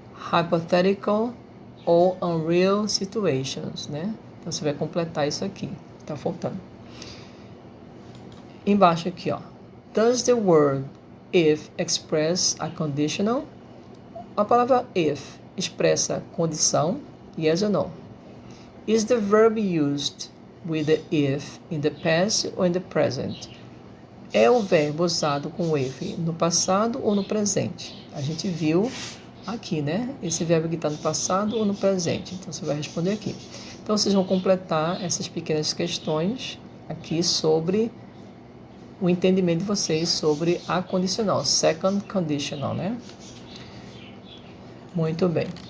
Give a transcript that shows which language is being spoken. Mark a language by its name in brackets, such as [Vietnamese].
[English] Hypothetical ou unreal situations, né? [Portuguese] Então você vai completar isso aqui. Tá faltando. Embaixo aqui, ó. [English] Does the word if express a conditional? [Portuguese] A palavra if expressa condição, [English] yes or no? Is the verb used with the if in the past or in the present? [Portuguese] É o verbo usado com o if no passado ou no presente? A gente viu aqui, né? Esse verbo que está no passado ou no presente. Então, você vai responder aqui. Então, vocês vão completar essas pequenas questões aqui sobre o entendimento de vocês sobre a condicional, second conditional, né? Muito bem.